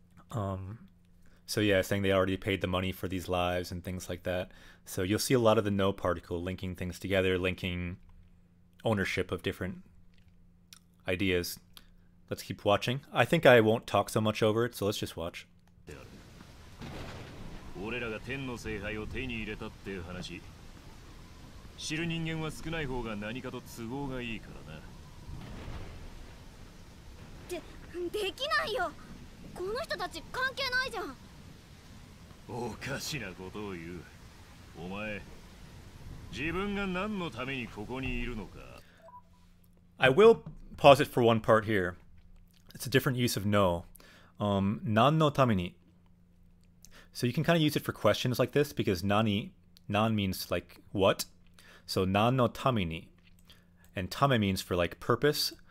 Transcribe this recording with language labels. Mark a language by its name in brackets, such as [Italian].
[English] So yeah, saying they already paid the money for these lives and things like that. So you'll see a lot of the no particle linking things together, linking ownership of different ideas. Let's keep watching. I think I won't talk so much over it, so let's just watch. [Japanese] 俺らが天の聖杯を手に入れたっていう話。知る人間は少ない方が何かと都合がいいからな。できないよ。この人たち関係ないじゃん。おかしなことを言う。お前、自分が何のためにここにいるのか。 [English] I will pause it for one part here. It's a different use of no. Nan no tameni. So you can kind of use it for questions like this because nan means like what. So nan no tameni. And tame means for like purpose.